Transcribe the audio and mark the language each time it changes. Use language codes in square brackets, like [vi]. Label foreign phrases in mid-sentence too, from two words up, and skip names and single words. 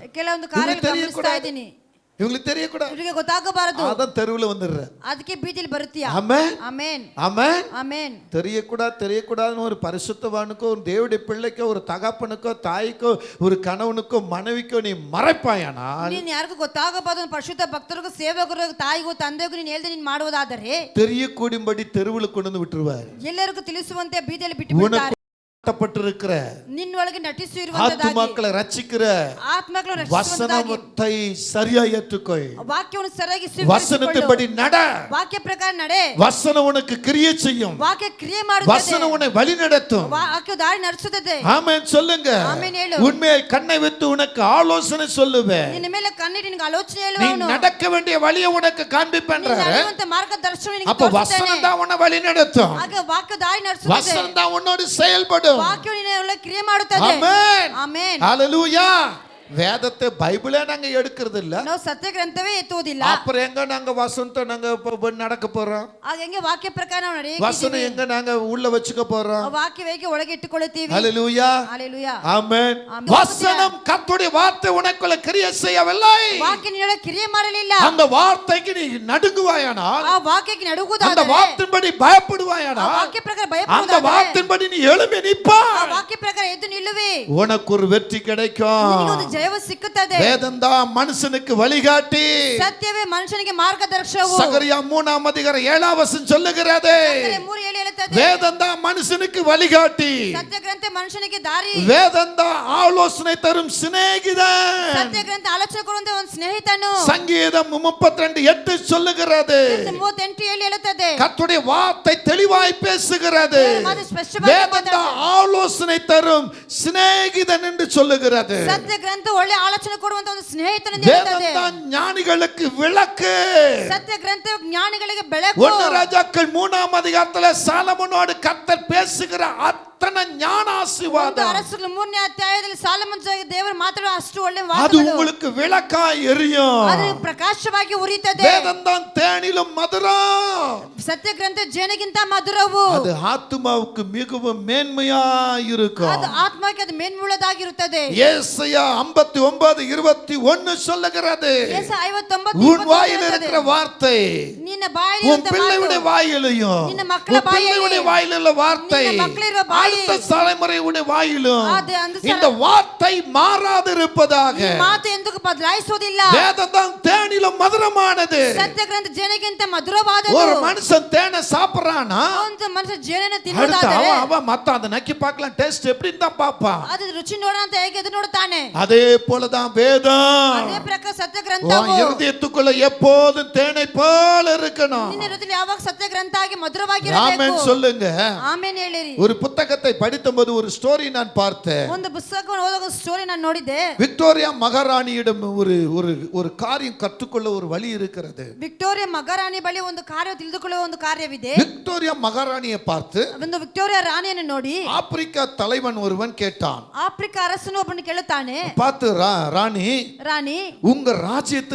[kn] ಕೆಲವೊಂದು ಕಾರ್ಯಗಳು ಗಮನಿಸ್ತಾ ಇದ್ದೀನಿ. [ta] இவங்களுக்கு தெரியக்கூடாது, [kn] ಇವರಿಗೆ ಗೊತ್ತಾಗಬಾರದು, [ta] அதான் தெருவுல வந்துடுறேன். [kn] ಅದಕ್ಕೆ ಬೀದಿಲಿ ಬರುತ್ತೀಯಾ? [ta] ஆமென் [kn] ಆಮೆನ್ [ta] ஆமென். [kn] ಆಮೆನ್. [ta] தெரியக்கூடாதுன்னு ஒரு பரிசுத்தவானுக்கோ, ஒரு தேவனுடைய பிள்ளைக்கோ, ஒரு தகப்பனுக்கோ, தாய்க்கோ, ஒரு கணவனுக்கோ, மனைவிக்கோ நீ மறைப்பாயானால், [kn] ನೀನು ಯಾರಿಗೂ ಗೊತ್ತಾಗಬಾರದು, ಪರಿಶುದ್ಧ ಭಕ್ತರಿಗೂ, ಸೇವಕರಿಗೂ, ತಾಯಿಗೂ, ತಂದೆಗೂ ನೀನು ಹೇಳ್ದೆ ನೀನು ಮಾಡುವುದಾದರೆ [ta] தெரியக்கூடியபடி தெருவுல கொண்டு வந்து விட்டுருவார். [kn] ಎಲ್ಲರಿಗೂ ತಿಳಿಸುವಂತೆ ಬೀದಿಯಲ್ಲಿ ಬಿಟ್ಟು ಬಿಡ್ತಾರೆ. [ta] நாட்டப்பட்டிருக்கிற [kn] ನಿನ್ನೊಳಗೆ ನಟಿಸಿರುವಂತದಾಗಿ [ta] ஆத்துமாக்களை ரட்சிக்கிற [kn] ಆತ್ಮಗಳನ್ನು [ta] வசனத்தை சரியா ஏற்றுக்கொள். [kn] ವಾಕ್ಯವನ್ನು ಸರಿಯಾಗಿ [ta] வசனத்தின்படி நட. [kn] ವಾಕ್ಯ ಪ್ರಕಾರ ನಡೆ. [ta] வசனம் உனக்கு கிரியை செய்யும். [kn] ವಾಕ್ಯ ಕ್ರಿಯೆ ಮಾಡುತ್ತದೆ. [ta] வசனம் உன்னை வழி நடத்தும். [kn] ವಾಕ್ಯ ದಾರಿ ನಡೆಸುತ್ತದೆ. [ta] ஆமென் சொல்லுங்க. [kn] ಆಮೆನ್ ಹೇಳು. [ta] உன்மேல் கண்ணை வைத்து உனக்கு ஆலோசனை சொல்லுவேன். [kn] ನಿನ್ನ ಮೇಲೆ ಕಣ್ಣಿಟ್ಟು ನಿನಗೆ ಆಲೋಚನೆ [ta] நீ [kn] ಹೇಳುವವನು. [ta] நடக்க வேண்டிய வழியை உனக்கு காண்பிப்பேன்றாரு. [kn] ನಡೆಯುವಂತ ಮಾರ್ಗದರ್ಶನ ನಿನಗೆ [ta] அப்ப [kn] ತೋರಿಸುತ್ತಾನೆ. [ta] வசனம் தான் உன்னை வழி நடத்தும். [kn] ಆಗ ವಾಕ್ಯ ದಾರಿ ನಡೆಸುತ್ತದೆ. [ta] வசனம் தான் உன்னோடு செயல்படும். [kn] ವಾಕ್ಯ ನಿನ್ನ ಕ್ರಿಯೆ ಮಾಡುತ್ತದೆ. [ta] ஆமென் [kn] ಆಮೆನ್. [ta] ஹல்லேலூயா. வேதத்தை பைபிளே நாங்க எடுக்கிறது இல்ல, [kn] ನಾವು ಸತ್ಯ ಗ್ರಂಥವೇ ಎತ್ತುವುದಿಲ್ಲ. [ta] அப்புறம் எங்க நாங்க வசனத்தை நாங்க நடக்க போறோம்? [kn] ಆಗ ಹೆಂಗೆ ವಾಕ್ಯ ಪ್ರಕಾರ ನಾವು ನಡೆಯಕ್ಕೆ [ta] வசனம் எங்க நாங்க உள்ள வச்சுக்க போறோம்? [kn] ವಾಕ್ಯ ಹೇಗೆ ಒಳಗೆ ಇಟ್ಟುಕೊಳ್ಳುತ್ತೀವಿ? [ta] ஹல்லேலூயா ஹalleluya. ஆமென். வசனம் கர்த்தருடைய வார்த்தை உனக்குள்ள கிரியை செய்யவில்லை. [kn] ವಾಕ್ಯ ನಿನ್ನೊಳಗೆ ಕ್ರಿಯೆ ಮಾಡಲಿಲ್ಲ. [ta] அந்த வார்த்தைக்கு நீ நடுங்குவாயானால், [kn] ಆ ವಾಕ್ಯಕ್ಕೆ [ta] அந்த [kn] ನಡುಗುವುದಾದರೆ, [ta] வார்த்தையின்படி [kn] ಆ [ta] பயப்படுவாயானால், [kn] ವಾಕ್ಯ ಪ್ರಕಾರ [ta] அந்த [kn] ಭಯಪಡುವುದಾದರೆ, [ta] வார்த்தையின்படி நீ எழும்பி [kn] ಆ [ta] நிப்பாய், [kn] ವಾಕ್ಯ ಪ್ರಕಾರ ಎದ್ದು ನಿಲ್ಲುವೆ, [ta] உனக்கு ஒரு வெற்றி [kn] ನಿನಗೆ [ta] கிடைக்கும். [kn] ಒಂದು ಜಯವು ಸಿಕ್ಕುತ್ತದೆ. [ta] வேதம்தான் மனுஷனுக்கு வழிகாட்டி. [kn] ಸತ್ಯವೇ ಮನುಷ್ಯನಿಗೆ ಮಾರ್ಗದರ್ಶನವು. [ta] சகரியா 3:7 சொல்லுகிறது. [kn] 3:7 ಹೇಳುತ್ತದೆ. [ta] வேதம்தான் மனுஷனுக்கு வழிகாட்டி. [kn] ಸತ್ಯ ಗ್ರಂಥ ಮನುಷ್ಯನಿಗೆ ದಾರಿ. [ta] வேதம்தான் ஆலோசனை தரும் சிநேகிதன். [kn] ಸತ್ಯ ಗ್ರಂಥ ಆಲೋಚನೆ ಕೊಡುವಂತ ಒಂದು ಸ್ನೇಹಿತನು. [ta] சங்கீதம் 32:8 சொல்லுகிறது. [kn] 38:7 ಹೇಳುತ್ತದೆ. [ta] கர்த்தருடைய வார்த்தை தெளிவாய் பேசுகிறது. வேதம்தான் ஆலோசனை தரும் சிநேகிதன் என்று சொல்லுகிறது. [kn] ಸತ್ಯ ಗ್ರಂಥ ಒಳ್ಳೆ ಆಲೋಚನೆ ಕೊಡುವಂತ ಒಂದು ಸ್ನೇಹಿತನು ಎಂದು ಹೇಳುತ್ತದೆ. [ta] வேதம்தான் ஞானிகளுக்கு விளக்கு. [kn] ಸತ್ಯ ಗ್ರಂಥ ಜ್ಞಾನಿಗಳಿಗೆ ಬೆಳಕು. [ta] 1 ராஜாக்கள் 3:3 சாலமோனோடு கர்த்தர் பேசுகிற அத்தனை ஞான ஆசீர்வாதம், [kn] ಅರಸರು 3ನೇ ಅಧ್ಯಾಯದಲ್ಲಿ ಸಾಲಮನ್ ಜೊತೆಗೆ ದೇವರು ಮಾತಾಡುವ ಅಷ್ಟು ಒಳ್ಳೆ [ta] அது [kn] ವಾಕ್ಯಗಳು [ta] உங்களுக்கு விளக்காய் எரியும். [kn] ಅದು ಪ್ರಕಾಶವಾಗಿ ಉರಿಯುತ್ತದೆ. [ta] வேதம்தான் தேனிலும் மதுரம். [kn] ಸತ್ಯ ಗ್ರಂಥ ಜೇನಿಗಿಂತ ಮಧುರವು. [ta] அது ஆத்துமாவுக்கு மிகவும் மேன்மையாய் இருக்கும். [kn] ಅದು ಆತ್ಮಕ್ಕೆ ಅದು ಮೇನ್ಮುಳ್ಳದಾಗಿರುತ್ತದೆ. [ta] ஏசாயா 59:21 சொல்லுகிறது. [kn] ಯೆಶಾಯ 59:21 [ta] உன் வாயில் இருக்கிற வார்த்தை [kn] ನಿನ್ನ ಬಾಯಲ್ಲಿ [ta] உன் பிள்ளையுடைய வாயிலையும் [kn] ನಿನ್ನ ಮಕ್ಕಳ [ta] உன் பிள்ளையுடைய வாயில் உள்ள வார்த்தை [kn] ನಿನ್ನ ಮಕ್ಕಳಿರುವ ಬಾಯಲ್ಲಿ [ta] அடுத்த தலைமுறையுடைய வாயிலும் இந்த வார்த்தை ಮಾರಾದಿರುವುದಾக [kn] ಈ ಮಾತು ಎಂದಿಗೂ ಬದಲಾಯಿಸುವುದಿಲ್ಲ. [ta] வேதம் தேனிலும் மதுரமானது. [kn] ಸತ್ಯ ಗ್ರಂಥ ಜೇನಿಗಿಂತ ಮಧುರವಾದದ್ದು. [ta] ஒரு மனுஷன் தேனை சாப்பிடுறானா [kn] ಒಂದು ಮನುಷ್ಯ ಜೇನನ್ನು ತಿನ್ನುತ್ತಾನೆ. [ta] அவன் மத்த அதை நக்கி பார்க்கலாம் டேஸ்ட் எப்படி தான் பாப்பான். [kn] ಅದು ರುಚಿ ನೋಡೋಣ ಅಂತ ಹೇಗೆ ಅದು ನೋಡುತ್ತಾನೆ. [ta] அதே போலதான் வேதம். [kn] ಅದೇ ಪ್ರಕಾರ ಸತ್ಯ ಗ್ರಂಥವು [ta] இருதயத்துக்குள்ள எப்போதும் தேனை போல இருக்கணும். [kn] ನಿನ್ನ ಹೃದಯದಲ್ಲಿ ಯಾವಾಗ ಸತ್ಯ ಗ್ರಂಥ ಆಗಿ ಮಧುರವಾಗಿರಬೇಕು. [ta] ஆமென் சொல்லுங்க. [kn] ಆಮೆನ್ ಹೇಳಿರಿ. [ta] ஒரு புத்தகத்தை படித்தபோது ஒரு ஸ்டோரி நான் பார்த்தேன். [kn] ಒಂದು ಪುಸ್ತಕವನ್ನು ಓದುವಾಗ ಸ್ಟೋರಿ ನಾನು ನೋಡಿದೆ. [ta] விக்டோரியா மகாராணியிடம் ஒரு காரியம் கற்றுக்கொள்ள ஒரு வழி இருக்கிறது. [kn] ವಿಕ್ಟೋರಿಯಾ ಮಹಾರಾಣಿ ಬಳಿ ಒಂದು ಕಾರ್ಯ ತಿಳಿದುಕೊಳ್ಳುವ ಒಂದು ಕಾರ್ಯವಿದೆ. [ta] விக்டோரியா மகாராணியை பார்த்து [kn] ಒಂದು ವಿಕ್ಟೋರಿಯಾ ರಾಣಿಯನ್ನು ನೋಡಿ [ta] ஆப்பிரிக்கா தலைவன் ஒருவன் கேட்டான். [kn] ಆಫ್ರಿಕಾ ಅರಸನು ಒಬ್ಬನು ಕೇಳುತ್ತಾನೆ, [ta] பார்த்து ராணி உங்க ராஜ்யத்துல